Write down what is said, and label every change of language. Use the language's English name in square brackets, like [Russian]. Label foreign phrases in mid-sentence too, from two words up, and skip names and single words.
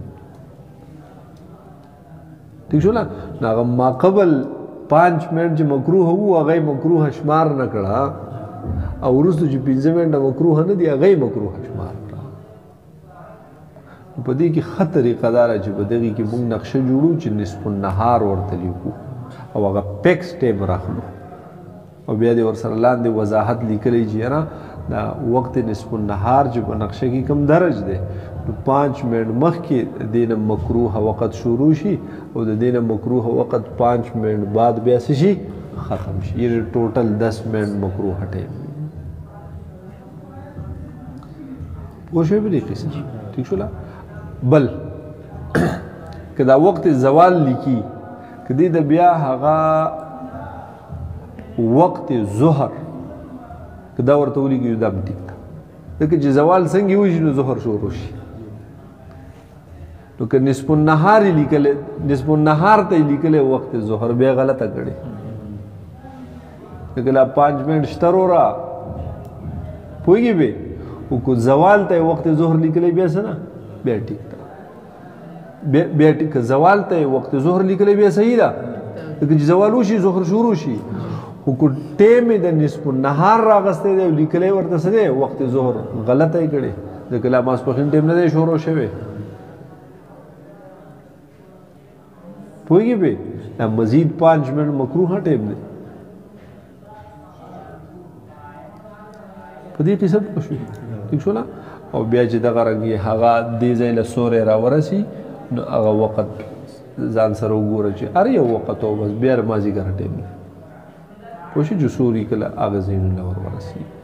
[Pashto] ٹھیک شو نه هغه ما قبل 5 منټ چې مکروه وو هغه مکروه شمار نه کړه او وروسته چې 15 منټه مکروه نه دی هغه مکروه شمار کړه په دې کې ښه طریقه دا ده چې په دغې کې موږ نقشه جوړو چې نصف النهار ورته لیکو او هغه پیکس ټیم راخلو او بیا دې ورسره لاندې وضاحت لیکلی چې یاره دا وقت نصف النهار چې په نقشه کې کم درج دی نو 5 منټ مخکې د دې نه مکروه وقت شروع شي او د دې نه مکروه وقت 5 منټ بعد بیا څه شي ختم شي یعنې ټوټل 10 منټ مکروه ټیم پوه شوې په دې قصه ٹھیک شوله بل که دا وقت زوال لیکي که دې د بیا هغه وقت ظهر که دا ورته ولیکي دا هم ټیک ده ځکه چې زوال څنګه وشي نو ظهر شروع شي نو که نصف النهار لیکلی نصف النهار ته یې لیکلی وقت ظهر بیا غلطه کړې لکه لا 5 منټ شته وروره پوهېږې بې خو که زوال ته یې وقت ظهر لیکلی بیا څه نه بیا ټیک ده بیا که زوال ته یې وقت ظهر لیکلی بیا صحیح ده لکه چې زوال وشي ظهر شروع شي خو که ټیم یې د نصف النهار راغستی دی او لیکلی ورته څه دی وقت ظهر غلطه یې کړې ځکه لا ماسپښین ټیم نه دی شروع شوی پوهېږې بې دا مزید 5 منټ مکروه ټیم دی په دې قصه پوه شوې ټیک شو نه او بیا چې دغه رنګ هغه دې ځای له سوری راورسي نو هغه وخت ځان سره وګوره چې هر یو وخت او بس بیا مازدیګر ټیم دی پوه شو چې سوري کله هغه ځایونه له ورسي